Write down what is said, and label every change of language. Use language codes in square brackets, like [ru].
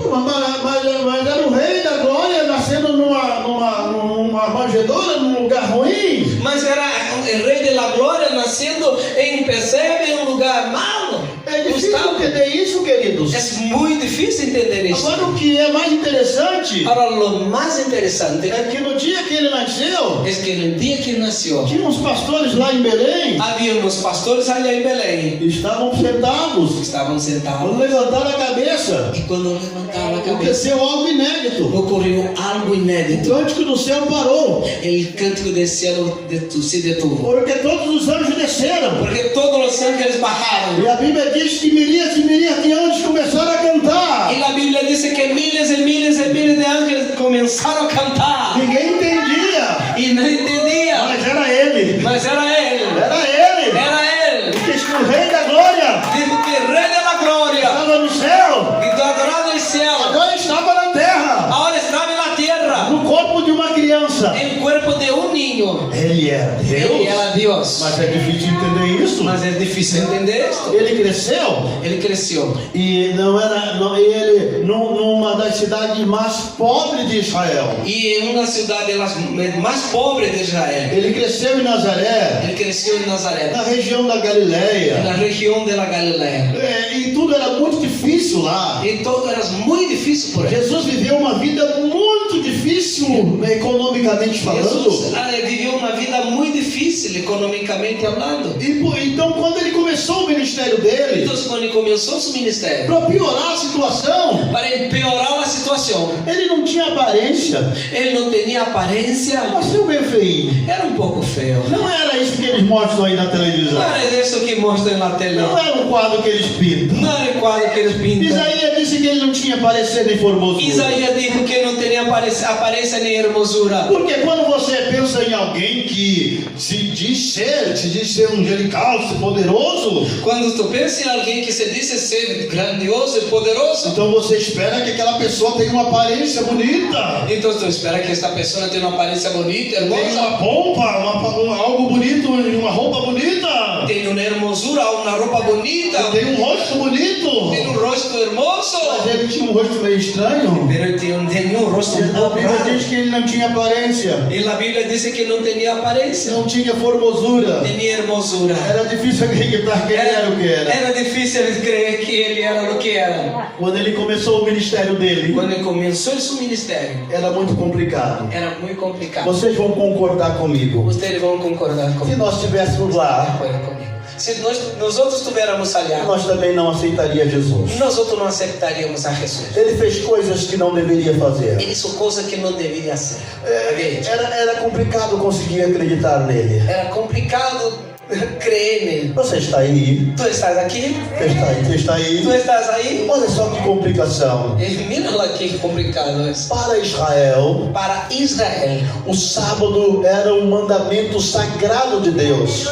[pt] mas era o rei. uma manjedoura num lugar ruim. Mas era o Rei da Glória nascendo em Pesebre, em um lugar malo. É difícil entender isso, queridos. É muito difícil entender isso. Agora, o que é mais interessante [es] Ahora, lo más interesante [pt] é que no dia que ele nasceu, [es] es que el día que nació, [pt] tinha uns pastores lá em Belém, [es] había unos pastores allá en Belén. [pt] estavam sentados. [es] Estaban [pt] Quando [es] sentados [pt] levantaram a cabeça, [es] y cuando levantaron la cabeza, [pt] aconteceu algo inédito. [es] ocurrió algo [pt] O [es] inédito. [pt] cântico do céu parou, [es] El cántico del cielo se detuvo. [pt] porque todos os anjos desceram. [es] Porque todos los ángeles bajaron. [pt] E a Bíblia diz que milhares e milhares de anjos começaram a cantar. [es] Y la Biblia dice que miles y miles y miles de ángeles comenzaron a cantar. [pt] Ninguém entendia, [es] Y no entendía. [pt] mas era ele. [es] Mas era él. [pt] Era ele. [es] Era él. [pt] Diz que o Rei da Glória [es] Dijo que el Rey de la Gloria, [pt] estava no céu, [es] y adorado el cielo, [pt] agora estava na terra, [es] ahora estaba en la tierra, [pt] no corpo de uma criança. [es] en el cuerpo de un niño. [pt] Ele era [es] Él [pt] Deus. [es] era Dios. [pt] Mas é difícil entender isso. [es] Mas es difícil entender esto. [pt] Ele cresceu [es] Él creció [pt] e ele numa das cidades mais pobres de Israel. [es] y en una ciudad de las más pobres de Israel. [pt] Ele cresceu em Nazaré, [es] Él creció en Nazaret, [pt] na região da [es] en [pt] Galileia. [es] la región de la Galilea. [pt] E tudo era muito difícil lá. [es] Y todo era muy difícil por él. [pt] Jesus viveu uma vida muito difícil, economicamente falando. [es] Jesús vivió una vida muy difícil económicamente hablando. [pt] Então, quando ele começou o ministério dele, [es] Entonces, cuando comenzó su ministerio, [pt] para piorar a situação, [es] para empeorar la situación, [pt] ele não tinha aparência. [es] él no tenía apariencia, [pt] Nasceu meio feinho. [es] era un poco feo. [pt] Não era isso que eles mostram aí na televisão. [es] No era eso que muestran en la tele. [pt] Não era um quadro que eles pintam. [es] No era el cuadro que ellos pintan. [pt] Isaías disse que ele não tinha parecer nem formosura. [es] Isaías dijo que no tenía apariencia ni hermosura. [pt] Porque quando você pensa em alguém que se diz ser angelical, ser poderoso, [es] Cuando tú piensas en alguien que se dice ser grandioso y poderoso, [pt] então você espera que aquela pessoa tenha uma aparência bonita, [es] entonces tú esperas que esta persona tenga una apariencia bonita, [pt] tenha [es] hermosa, [pt] uma pompa, algo bonito, uma roupa bonita, [es] tenga una hermosura, una ropa bonita, [pt] tenha um rosto bonito. [es] tiene un rostro hermoso. [pt] Mas ele tinha um rosto meio estranho. [es] Pero él tenía un rostro un [pt] A [es] poco [pt] Bíblia [es] raro. [pt] diz que ele não tinha aparência, [es] Y la Biblia dice que no tenía apariencia, [pt] não tinha formosura. [es] tenía hermosura. [pt] Era difícil acreditar que ele era o que era. [es] Era difícil creer que él era lo que era. [pt] Quando ele começou o ministério dele, [es] Cuando él comenzó su ministerio, [pt] era muito complicado. [es] era muy complicado. [pt] Vocês vão concordar comigo. [es] Ustedes van a concordar [pt] Se [es] conmigo. [pt] nós estivéssemos lá, [es] Acuerdan conmigo. Si nosotros estuviéramos allá, [pt] nós também não aceitaria Jesus. [es] nosotros no aceptaríamos a Jesús. [pt] Ele fez coisas que não deveria fazer. [es] Él hizo cosas que no debería hacer. Había hecho. [pt] Era complicado conseguir acreditar nele. [es] Era complicado creer en él. [pt] Você está aí? [es] Tú estás aquí, [pt] Você está aí? Você está aí? [es] tú estás ahí. [pt] Olha só que complicação. [es] Mira lá que complicado es. [pt] Para Israel, [es] Para Israel, [pt] o sábado era um mandamento sagrado de Deus.